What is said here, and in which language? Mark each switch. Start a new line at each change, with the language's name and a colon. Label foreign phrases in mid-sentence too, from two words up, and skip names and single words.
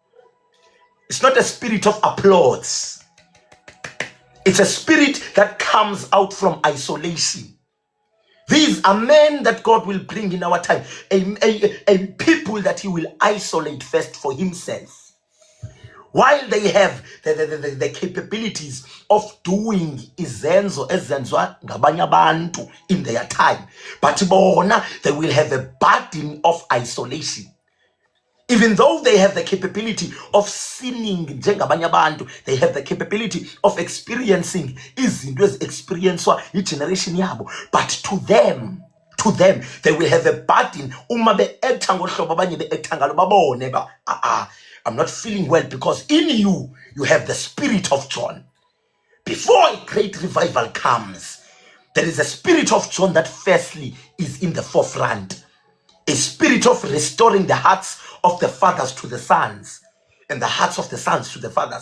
English: It's not a spirit of applause. It's a spirit that comes out from isolation. These are men that God will bring in our time, a people that He will isolate first for Himself. While they have the capabilities of doing
Zulu: izenzo ezenzwa ngabanye abantu
English: in their time, but bona they will have a burden of isolation. Even though they have the capability of sinning
Zulu: njengabanye abantu,
English: they have the capability of experiencing
Zulu: izinto ezexperiencwa igeneration yabo,
English: but to them they will have a burden.
Zulu: Uma be-acta ngohlobo abanye be-acta ngalo babone ba
English: I'm not feeling well, because in you have the spirit of John. Before a great revival comes, there is a spirit of John that firstly is in the forefront. A spirit of restoring the hearts of the fathers to the sons, and the hearts of the sons to the fathers.